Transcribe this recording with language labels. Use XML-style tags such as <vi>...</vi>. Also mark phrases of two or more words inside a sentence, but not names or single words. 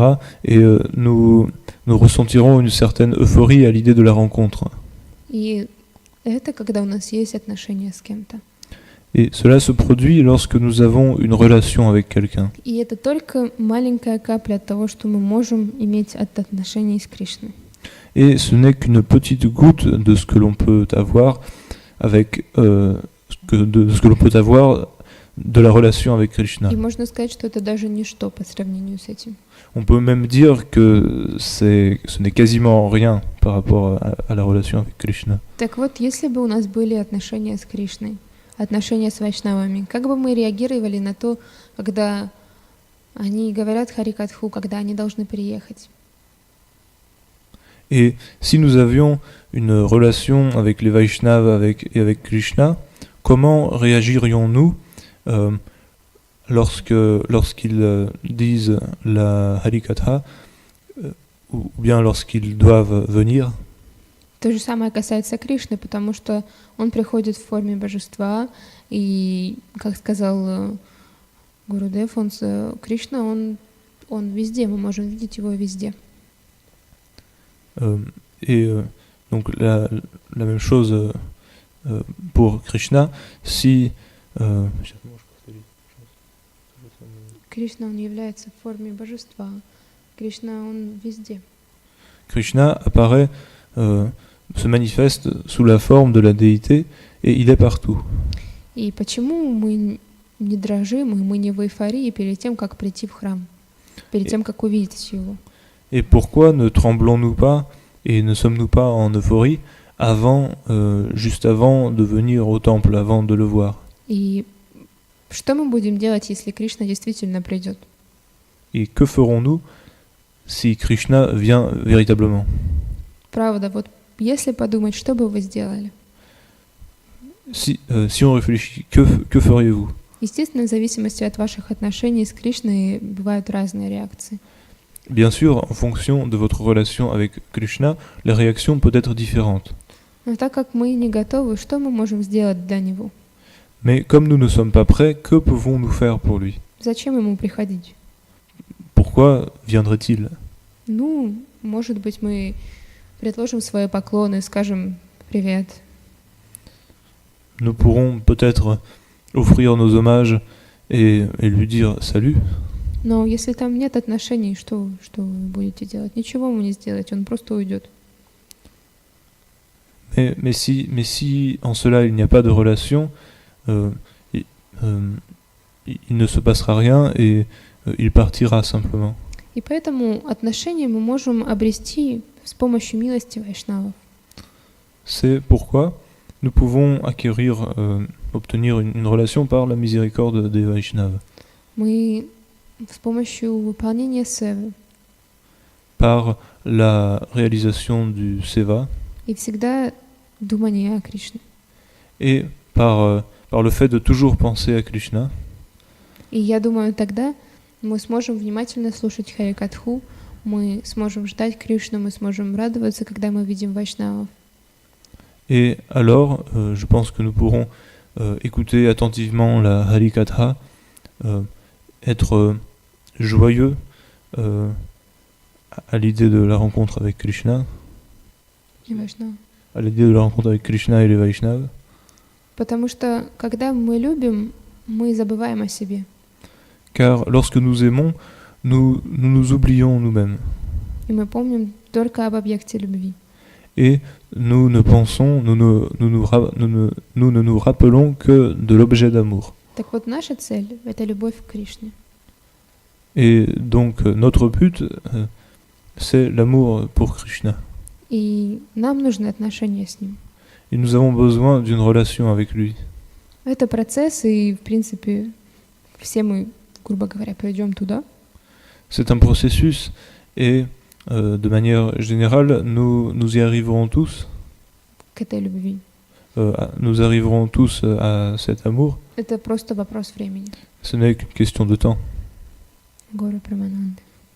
<fr>Et nous ressentirons une certaine euphorie à l'idée de la rencontre.</fr> <ru>И это когда у нас есть отношения с кем-то.</ru> <fr>Et cela se produit lorsque nous avons une relation avec quelqu'un.</fr> <ru>И это только маленькая капля от того, что мы можем иметь от отношений с Кришной.</ru> <fr>Et ce n'est qu'une petite goutte de ce que l'on peut avoir avec de ce que l'on peut avoir de la relation avec Krishna.</fr> <ru>И можно сказать, что это даже ничто по сравнению с этим.</ru> <fr>On peut même dire que ce n'est quasiment rien par rapport à la relation avec Krishna.</fr> <ru>Так вот, если бы у нас были отношения с Кришной, отношения с вайшнавами, как бы мы реагировали на то, когда они говорят Харикатху, когда они должны приехать?</ru> <fr>Et si nous avions une relation avec les Vaishnavas et avec Krishna, comment réagirions-nous lorsqu'ils disent la Harikatha ou bien lorsqu'ils doivent venir?</fr> <ru>То же самое касается Кришны, потому что он приходит в форме божества, и, как сказал Гурудев, Кришна, он везде, мы можем видеть его везде.</ru> <fr>Donc la même chose pour Krishna, si</fr> <ru>Кришна, он является в форме божества. Кришна, он везде.</ru> <fr>Krishna apparaît, se manifeste sous la forme de la déité et il est partout.</fr> <ru>И почему мы не дрожим, и мы не в эйфории перед тем, как прийти в храм, перед тем, как увидеть его?</ru> <fr>Et pourquoi ne tremblons-nous pas et ne sommes-nous pas en euphorie juste avant de venir au temple, avant de le voir?</fr> <ru>И что мы будем делать, если Кришна действительно придет?</ru> <fr>Et que ferons-nous si Krishna vient véritablement?</fr> <ru>Правда, вот если подумать, что бы вы сделали?</ru> <fr>Si on réfléchit, que feriez-vous?</fr> <ru>Естественно, в зависимости от ваших отношений с Кришной бывают разные реакции.</ru> <fr>Bien sûr, en fonction de votre relation avec Krishna, la réaction peut être différente.</fr> <ru>Но так как мы не готовы, что мы можем сделать для него?</ru> <fr>Mais comme nous ne sommes pas prêts, que pouvons-nous faire pour lui?</fr> <ru>Зачем ему приходить?</ru> <fr>Pourquoi viendrait-il?</fr> <ru>Ну, может быть, мы предложим свои поклоны, скажем «Привет».</ru> <fr>Nous pourrons peut-être offrir nos hommages et lui dire salut.</fr> <ru>Но если там нет отношений, что вы будете делать? Ничего ему не сделать, он просто уйдет.</ru> <fr>Mais si en cela il n'y a pas de relation, il ne se passera rien et il partira simplement.</fr> <ru>И поэтому отношения мы можем обрести с помощью милости вайшнавов.</ru> <fr>C'est pourquoi nous pouvons obtenir une relation par la miséricorde des Vaishnavas.</fr> <ru>Мы с помощью выполнения севы.</ru> <fr>Par la réalisation du seva.</fr> <ru>И всегда думание о Кришне.</ru> <fr>Et par le fait de toujours penser à Krishna.</fr> <ru>И я думаю, тогда мы сможем внимательно слушать Харикатху, мы сможем ждать Кришну, мы сможем радоваться, когда мы видим вайшнавов.</ru> <fr>Et alors, je pense que nous pourrons écouter attentivement la Harikatha, être joyeux à l'idée de la rencontre avec Krishna, à l'idée de la rencontre avec Krishna et les Vaishnavas.</fr> <ru>Потому что, когда мы любим, мы забываем о себе.</ru> <fr>Car lorsque nous aimons, nous nous oublions nous-mêmes.</fr> <ru>И мы помним только об объекте любви.</ru> <fr>Et nous ne pensons, nous ne nous rappelons que de l'objet d'amour.</fr> <ru>Так вот, наша цель — это любовь к Кришне.</ru> <fr>Et donc notre but, c'est l'amour pour Krishna.</fr> <ru>И нам нужны отношения с ним.</ru> <fr>Et nous avons besoin d'une relation avec lui.</fr> <ru>Это процесс, и, в принципе, все мы, грубо говоря, пойдем туда.</ru> <fr>C'est un processus, et de manière générale, nous y arriverons tous.</fr> <ru>К этой любви.</ru> <fr>Nous arriverons tous à cet amour.</fr> <ru>Это просто вопрос времени.</ru> <fr>Ce n'est qu'une question de temps.</fr> <ru>Гора Прамананды.</ru>